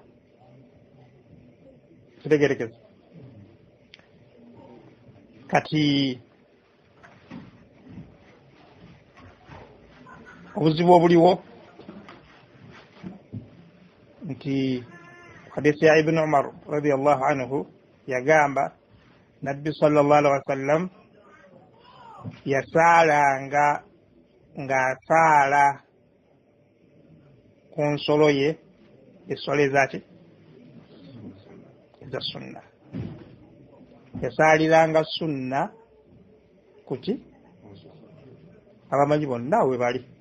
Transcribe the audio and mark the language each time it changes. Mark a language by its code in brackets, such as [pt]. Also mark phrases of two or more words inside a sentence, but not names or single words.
[lg] Kitegerekeza. Kati obuzibu obuliwo nti hadisi ya ibn Umar [ar] رضي الله عنه [lg] yagamba nabbi [ar] صلى الله عليه وسلم [lg] yasaalanga ng'asaala ku nsolo ye eswala ezaki eza sunna. Yasaaliranga sunna kuki abamanyi bonna we bali